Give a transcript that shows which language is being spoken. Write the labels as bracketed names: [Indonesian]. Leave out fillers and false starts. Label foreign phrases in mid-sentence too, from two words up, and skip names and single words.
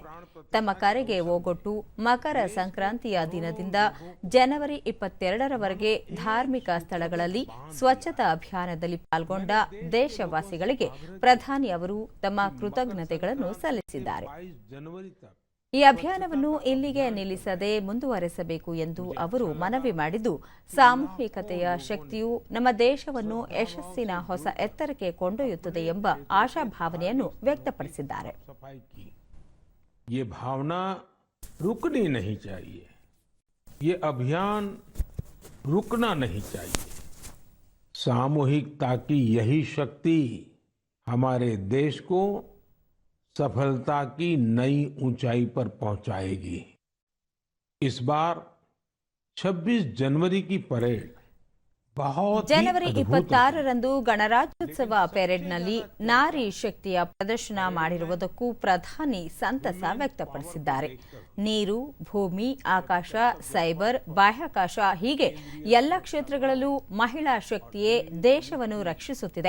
[Kannada] ತಮ್ಮ ಕರೆಗೆ ಓಗೊಟ್ಟು ಮಕರ ಸಂಕ್ರಾಂತಿಯ ದಿನದಿಂದ ಜನವರಿ 22ರವರೆಗೆ ಧಾರ್ಮಿಕ ಸ್ಥಳಗಳಲ್ಲಿ ಸ್ವಚ್ಛತಾ ಅಭಿಯಾನದಲ್ಲಿ ಪಾಲ್ಗೊಂಡ ದೇಶವಾಸಿಗಳಿಗೆ ಪ್ರಧಾನಿ ಅವರು ತಮ್ಮ ಕೃತಜ್ಞತೆಗಳನ್ನು ಸಲ್ಲಿಸಿದ್ದಾರೆ. ಈ ಅಭಿಯಾನವನ್ನು ಇಲ್ಲಿಗೆ ನಿಲ್ಲಿಸದೆ ಮುಂದುವರೆಸಬೇಕು ಎಂದು ಅವರು ಮನವಿ ಮಾಡಿದ್ದು, ಸಾಮೂಹಿಕತೆಯ ಶಕ್ತಿಯು ನಮ್ಮ ದೇಶವನ್ನು ಯಶಸ್ಸಿನ ಹೊಸ ಎತ್ತರಕ್ಕೆ ಕೊಂಡೊಯ್ಯುತ್ತದೆ ಎಂಬ ಆಶಾಭಾವನೆಯನ್ನು ವ್ಯಕ್ತಪಡಿಸಿದ್ದಾರೆ. [Hindi] ये भावना रुकनी नहीं चाहिए, ये अभियान रुकना नहीं चाहिए. सामूहिकता की यही शक्ति हमारे देश को सफलता की नई ऊंचाई पर पहुंचाएगी. इस बार 26 जनवरी की परेड [Kannada] ಜನವರಿ 26ರಂದು ಗಣರಾಜ್ಯೋತ್ಸವ ಪೆರೇಡ್ನಲ್ಲಿ ನಾರಿ ಶಕ್ತಿಯ ಪ್ರದರ್ಶನ ಮಾಡಿರುವುದಕ್ಕೂ ಪ್ರಧಾನಿ ಸಂತಸ ವ್ಯಕ್ತಪಡಿಸಿದ್ದಾರೆ. ನೀರು, ಭೂಮಿ, ಆಕಾಶ, ಸೈಬರ್, ಬಾಹ್ಯಾಕಾಶ ಹೀಗೆ ಎಲ್ಲ ಕ್ಷೇತ್ರಗಳಲ್ಲೂ ಮಹಿಳಾ ಶಕ್ತಿಯೇ ದೇಶವನ್ನು ರಕ್ಷಿಸುತ್ತಿದೆ.